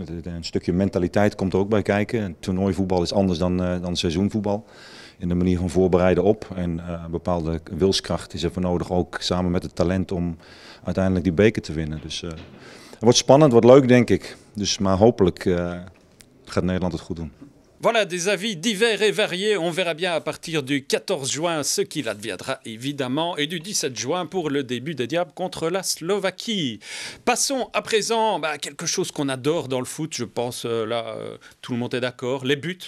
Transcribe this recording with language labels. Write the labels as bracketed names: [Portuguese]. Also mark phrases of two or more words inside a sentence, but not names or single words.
[Dutch] Een stukje mentaliteit komt er ook bij kijken. Een toernooivoetbal is anders dan seizoenvoetbal. In de manier van voorbereiden op. En een bepaalde wilskracht is er voor nodig, ook samen met het talent om uiteindelijk die beker te winnen. Dus het wordt spannend, wordt leuk denk ik. Dus, maar hopelijk gaat Nederland het goed doen. [French] Voilà, des avis divers et variés. On verra bien à partir du 14 juin ce qu'il adviendra évidemment et du 17 juin pour le début des Diables contre la Slovaquie. Passons à présent à quelque chose qu'on adore dans le foot, je pense, tout le monde est d'accord, les buts.